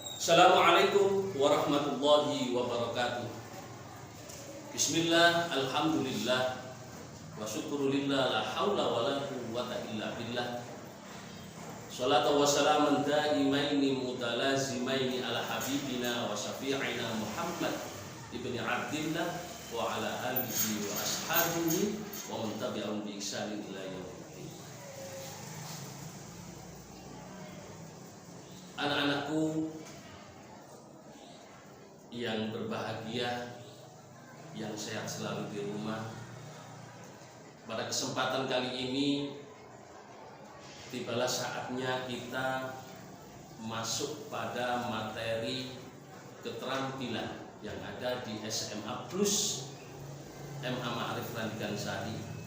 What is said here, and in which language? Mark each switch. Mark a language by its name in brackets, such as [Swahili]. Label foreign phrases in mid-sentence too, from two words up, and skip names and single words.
[Arabic] السلام عليكم ورحمة الله وبركاته. بسم الله، الحمد لله، والشكر لله، لا حول ولا قوة إلا بالله. صلاة وسلاما دائمين متلازمين على حبيبنا وشفيعنا محمد بن عبد الله وعلى آله وأصحابه ومن تبعهم بإحسان إلى يوم. [Indonesian] Anak-anakku yang berbahagia, yang sehat selalu di rumah, pada kesempatan kali ini tibalah saatnya kita masuk pada materi keterampilan yang ada di SMA Plus MA Ma'arif Randigan Sari.